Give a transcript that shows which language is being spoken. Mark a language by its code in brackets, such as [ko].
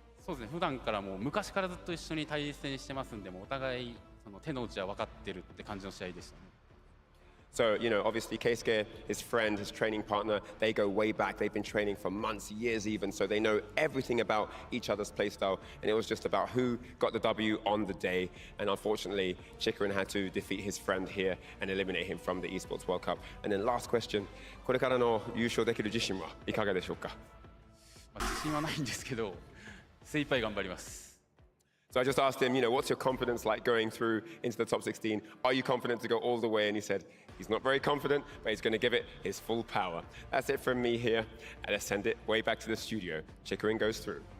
[ja] そうですね、普段からもう昔からずっと一緒に対戦してますんで、もうお互い手の内は分かってるって感じの試合でしたね。 [en] So, obviously Keisuke, his friend, his training partner, they go way back. They've been training for months, years even, so they know everything about each other's playstyle. And it was just about who got the W on the day. And unfortunately, Chikurin had to defeat his friend here and eliminate him from the Esports World Cup. And then last question, [ja] これからの優勝できる自信はいかがでしょうか？自信はないんですけど、精一杯頑張ります。 [en] So I just asked him, what's your confidence like going through into the top 16? Are you confident to go all the way? And he said he's not very confident, but he's going to give it his full power. That's it from me here. And let's send it way back to the studio. Chikurin goes through.